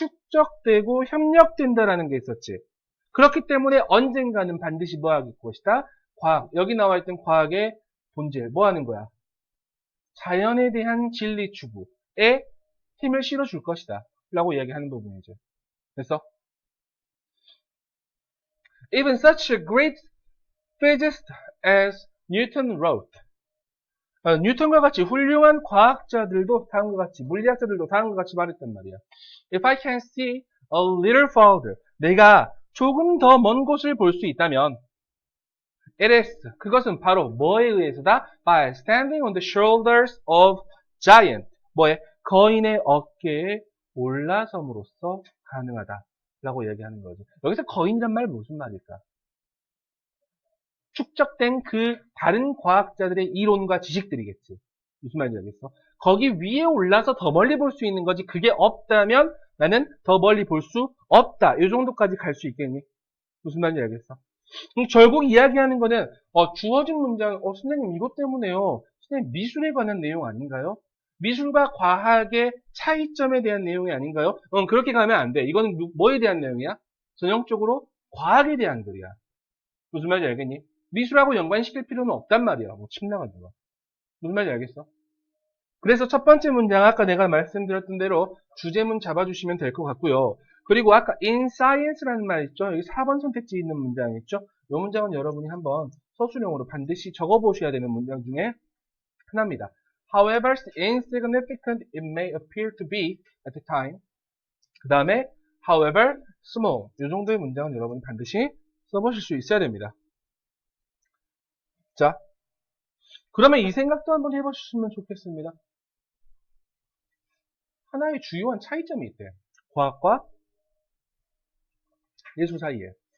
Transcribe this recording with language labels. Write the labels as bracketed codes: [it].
[ko] 축적되고 협력된다라는 게 있었지. 그렇기 때문에 언젠가는 반드시 뭐 하길 것이다? 과학. 여기 나와 있던 과학의 본질. 뭐 하는 거야? 자연에 대한 진리 추구에 힘을 실어줄 것이다. 라고 이야기하는 부분이죠. 그래서 [en] Even such a great physicist as Newton wrote. [ko] 뉴턴과 같이 훌륭한 과학자들도 다음과 같이, 물리학자들도 다음과 같이 말했단 말이야. [en] If I can see a little farther, [ko] 내가 조금 더 먼 곳을 볼 수 있다면, [en] it is, [ko] 그것은 바로 뭐에 의해서다? [en] By standing on the shoulders of giant. [ko] 뭐에? 거인의 어깨에 올라섬으로써 가능하다. 라고 얘기하는 거지. 여기서 거인이란 말 무슨 말일까? 축적된 그 다른 과학자들의 이론과 지식들이겠지. 무슨 말인지 알겠어? 거기 위에 올라서 더 멀리 볼 수 있는 거지. 그게 없다면 나는 더 멀리 볼 수 없다. 이 정도까지 갈 수 있겠니? 무슨 말인지 알겠어? 결국 이야기하는 거는 주어진 문장, 선생님 이것 때문에요. 선생님 미술에 관한 내용 아닌가요? 미술과 과학의 차이점에 대한 내용이 아닌가요? 그렇게 가면 안 돼. 이거는 뭐에 대한 내용이야? 전형적으로 과학에 대한 글이야. 무슨 말인지 알겠니? 미술하고 연관시킬 필요는 없단 말이야. 뭐 침 나가지고. 무슨 말인지 알겠어? 그래서 첫 번째 문장 아까 내가 말씀드렸던 대로 주제문 잡아주시면 될 것 같고요. 그리고 아까 [en] in science [ko] 라는 말 있죠? 여기 4번 선택지 있는 문장 있죠? 이 문장은 여러분이 한번 서술형으로 반드시 적어보셔야 되는 문장 중에 하나입니다. [en] However insignificant it may appear to be at the time. [ko] 그 다음에 [en] however small. [ko] 이 정도의 문장은 여러분이 반드시 써보실 수 있어야 됩니다. 자, 그러면 이 생각도 한번 해보셨으면 좋겠습니다. 하나의 주요한 차이점이 있대. 과학과 예술 사이에.